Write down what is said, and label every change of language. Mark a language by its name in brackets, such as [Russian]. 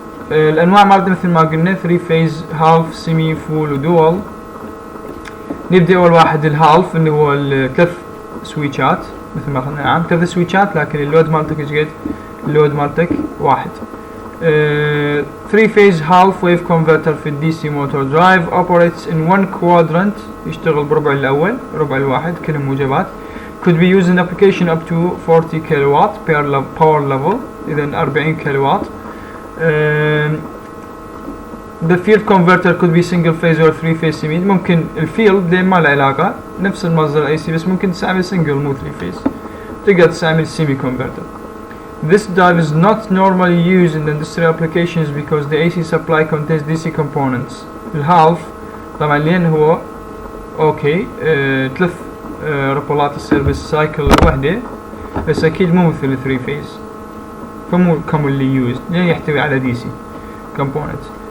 [Arabic] الانواع مالتنا مثل ما قلنا 3 فيز، هالف، سيمي، فول، ودول. نبدأ اول واحد الهالف اللي هو الثلاث سويتشات مثل ما قلنا، نعم 3 سويتشات، لكن اللود مالتك ايش قد؟ اللود مالتك واحد. [English] 3 phase half wave converter في DC motor drive operates in one quadrant، [Arabic] يشتغل بربع الأول، ربع الواحد كلهم موجبات. [English] could be used in application up to 40 kilowatt per power level، إذن 40 kilowatt. the field converter could be single phase or 3 phase semi. [Arabic] ممكن الفيلد لين ما له علاقة، نفس المصدر AC، بس ممكن تستعمل single مو 3 phase، تقدر تستعمل semi converter. [English] This drive is not normally used in industrial applications because the AC supply contains DC components. [Arabic] الهالف طبعا لين هو اوكي ثلاث ربلات تصير بالسايكل الوحدة، بس اكيد مو مثل 3 phase، فمو [English] commonly used [Arabic] لين يحتوي على DC components.